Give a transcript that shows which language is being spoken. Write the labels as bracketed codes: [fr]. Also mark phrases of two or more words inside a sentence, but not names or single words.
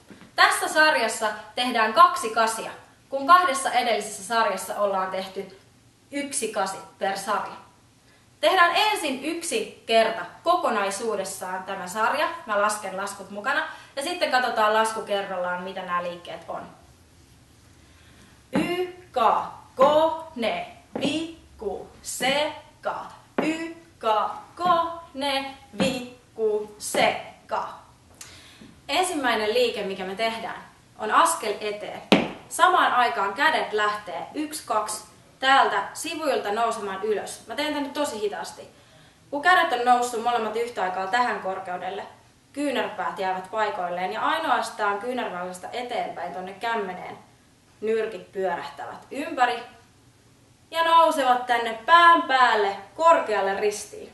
[fi] Tässä sarjassa tehdään 2 kasia, kun 2 edellisessä sarjassa ollaan tehty 1 kasi per sarja. Tehdään ensin 1 kerta kokonaisuudessaan tämä sarja. Mä lasken laskut mukana ja sitten katsotaan lasku kerrallaan, mitä nämä liikkeet on. Y, ka, ko, ne, vi, ku, se, ka. Y, ka, ko, ne, vi, ku, se, ka. Ensimmäinen liike, mikä me tehdään, on askel eteen. Samaan aikaan kädet lähtee 1, 2 täältä sivuilta nousemaan ylös. Mä teen tän nyt tosi hitaasti. Kun kädet on noussut molemmat yhtä aikaa tähän korkeudelle, kyynärpäät jäävät paikoilleen ja ainoastaan kyynärvälisestä eteenpäin tonne kämmeneen nyrkit pyörähtävät ympäri ja nousevat tänne pään päälle korkealle ristiin.